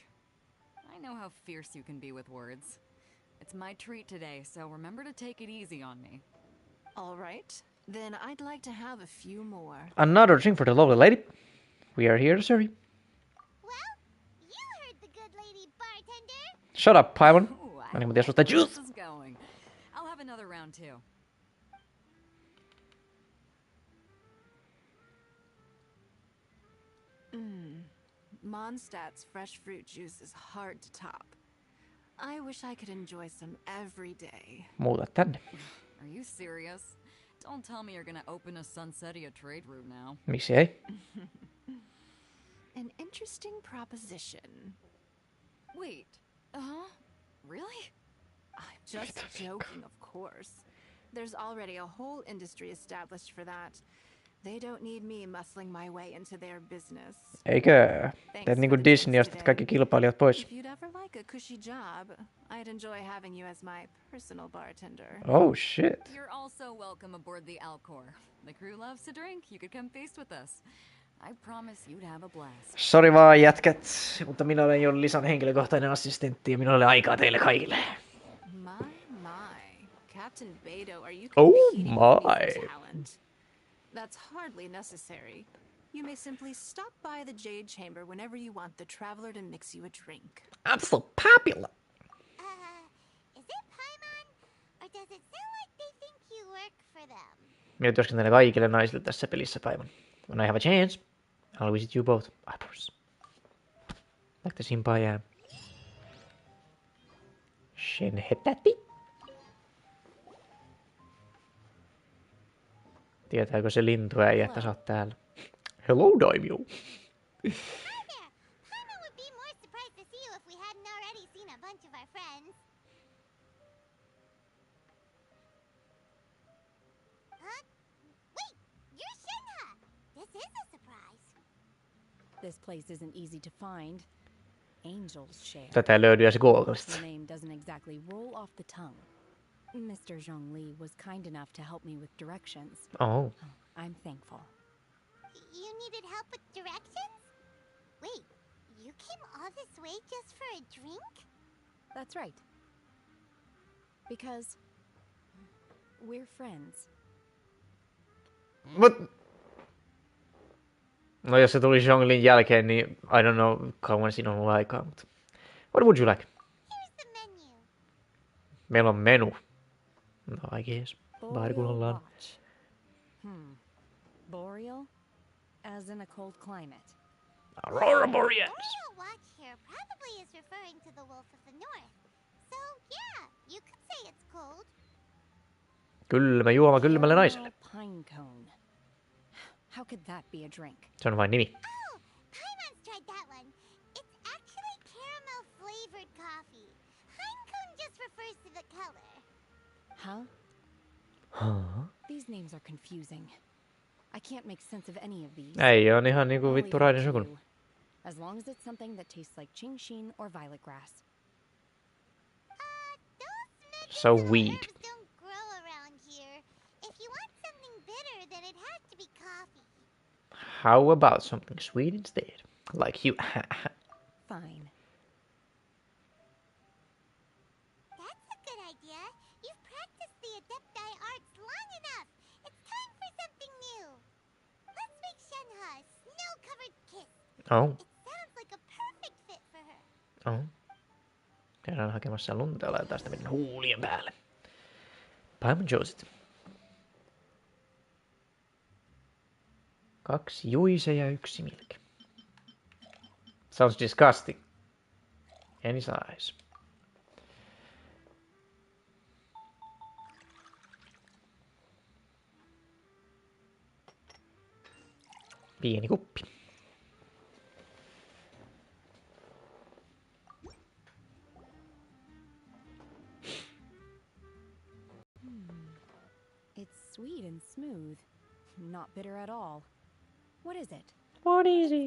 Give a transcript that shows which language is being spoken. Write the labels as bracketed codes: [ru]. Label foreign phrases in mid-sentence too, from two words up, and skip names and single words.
[en] I know how fierce you can be with words. It's my treat today, so remember to take it easy on me. All right, then I'd like to have a few more. Another drink for the lovely lady. We are here to serve you. Well, you heard the good lady bartender. Shut up, Paimon. Ooh, I [fi] Mä [en] know [fi] tiedä susta [en] where juice. this is going. I'll have another round too. Mondstadt's fresh fruit juice is hard to top. I wish I could enjoy some every day. [fi] Muuta tänne. [en] Are you serious? Don't tell me you're gonna open a Sunsetia trade route now. [fi] Miksi ei? [en] An interesting proposition. Wait. Really? I'm just joking, of course. There's already a whole industry established for that. They don't need me muscling my way into their business. [fi] Eikö? Teet niinku Disney, ostat kaikki kilpailijat pois. [en] If you'd ever like a cushy job, I'd enjoy having you as my personal bartender. Oh shit. You're also welcome aboard the Alcor. The crew loves to drink. You could come feast with us. I promise you'd have a blast. [fi] Sori vaan jätkät, mutta minä olen jo Lisan henkilökohtainen assistentti ja minulla ei ole aikaa teille kaikille. [en] My. Captain Beto, are you Oh competing with me my. for talent? That's hardly necessary. You may simply stop by the Jade Chamber whenever you want the traveler to mix you a drink. I'm so popular. Is it Paimon? Or does it sound like they think you work for them? [fi] Minä työskentelen kaikille naisille tässä pelissä päivän. [en] When I have a chance, I'll visit you both. I promise. Like the simple I am. [fi] Shen hetäti. Tietääkö se lintuäijä, että sä oot täällä? [en] Hello, Daimio. Hi there. Paimon would be more surprised to see you if we hadn't already seen a bunch of our friends. Huh? Wait, you're Shenhe. This is a surprise. This place isn't easy to find. Angel's share. [fi] Tätä ei löydy edes Googlesta. [en] The name doesn't exactly roll off the tongue. Mr. Zhongli was kind enough to help me with directions. Oh. I'm thankful. You needed help with directions? Wait, you came all this way just for a drink? That's right. Because we're friends. But... [fi] No jos se tuli Zhonglin jälkeen, niin [en] I don't know [fi] kauan siinä on ollut aikaa, mutta... [en] What would you like? Here's the menu. [fi] Meillä on menu. No [en] I guess. [fi] Baari kun ollaan. [en] Boreal? As in a cold climate. Aurora Borealis. Royal Watch here probably is referring to the wolf of the north. So yeah, you could say it's cold. [fi] Kylmä juoma kylmälle naiselle. [en] Pine cone. How could that be a drink? [fi] Se on vain nimi. [en] Oh, Paimon's tried that one. It's actually caramel flavored coffee. Pinecone just refers to the color. Huh? Huh? These names are confusing. I can't make sense of any of these. [fi] Ei on ihan niinku vittu [en] I'll leave [fi] raidin [en] it to [fi] sukun. [en] you, as long as it's something that tastes like Qingxin or violet grass. Those So medicinal weed. herbs don't grow around here. If you want something bitter, then it has to be coffee. How about something sweet instead? Like you. Fine. That's a good idea. You've practiced the Adepti arts long enough. It's time for something new. Let's make Shenhe a snow-covered kiss. Oh. It sounds like a perfect fit for her. Oh. [fi] Käydään hakemassa lunta ja laitetaan sitä meidän huulien päälle. Paimon Josit. 2 juise ja 1 milk. [en] Sounds disgusting. Any size. [fi] Pieni kuppi. [en] It's sweet and smooth. Not bitter at all. What is it? What is it?